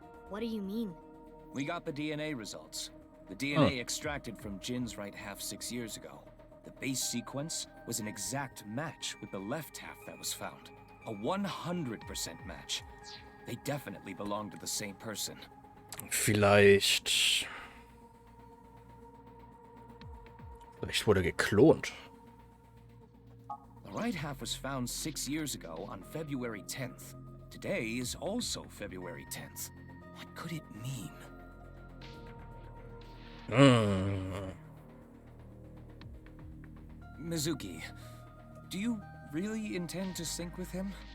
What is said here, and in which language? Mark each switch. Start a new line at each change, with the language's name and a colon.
English: What do you mean? We got the DNA results. The DNA extracted from Jin's right half 6 years ago. The base sequence was an exact match with the left half that was found. A 100% match. They definitely belong to the same person.
German: Vielleicht wurde geklont.
English: The right half was found 6 years ago on February 10th. Today is also February 10th. What could it mean? Mizuki, do you really intend to sync with him?